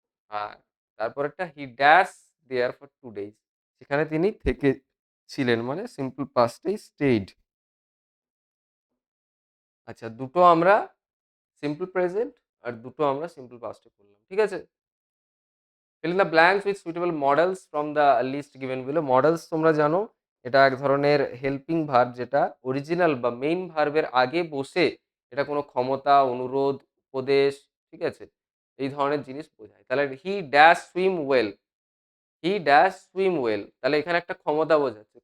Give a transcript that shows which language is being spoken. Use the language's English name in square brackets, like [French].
[Bangla] আর তারপরেরটা [English] he dash there for 2 days, [Bangla] সেখানে তিনি থেকে ছিলেন, মানে সিম্পল পাস্টেই স্টেইড। আচ্ছা, দুটো আমরা সিম্পল প্রেজেন্ট আর দুটো আমরা সিম্পল পাস্টে করলাম। ঠিক আছে? [English] fill in the blanks with suitable models from the list given below। [Bangla] Models তোমরা জানো এটা এক ধরনের হেল্পিং ভার্ব, যেটা অরিজিনাল বা মেইন ভার্বের আগে বসে এটা কোনো ক্ষমতা, অনুরোধ, উপদেশ, ঠিক আছে, এই ধরনের জিনিস বোঝায়। তাহলে [English] he dash swim well, [Bangla] he dash swim well, তাহলে এখানে একটা ক্ষমতা বোঝাচ্ছে।